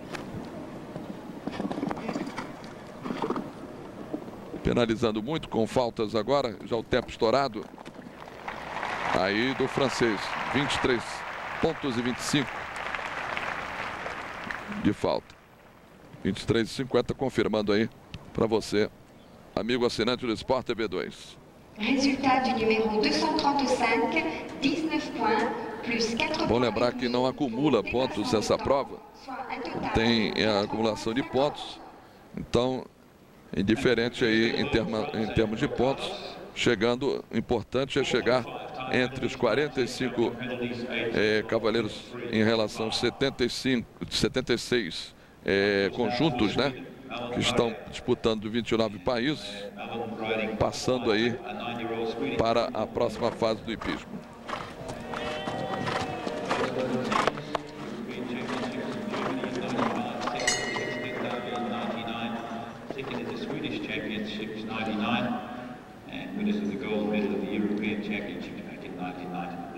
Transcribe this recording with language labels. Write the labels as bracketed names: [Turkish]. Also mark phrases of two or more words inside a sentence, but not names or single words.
[Portuguese] Penalizando muito com faltas agora, já o tempo estourado. Aí do francês, 23 pontos e 25 de falta. 23,50 confirmando aí para você, amigo assinante do Sport TV 2. [French] Résultat du numéro 235, 19 points, plus 4 [Portuguese] Bom lembrar que não acumula pontos essa prova. Tem a acumulação de pontos. Então, indiferente aí em termos de pontos, chegando, importante é chegar entre os 45 cavaleiros em relação aos 76 conjuntos, né, que estão disputando 29 países, passando aí para a próxima fase do hipismo. [English] Winners of the gold medal of the European Championships back in 1990.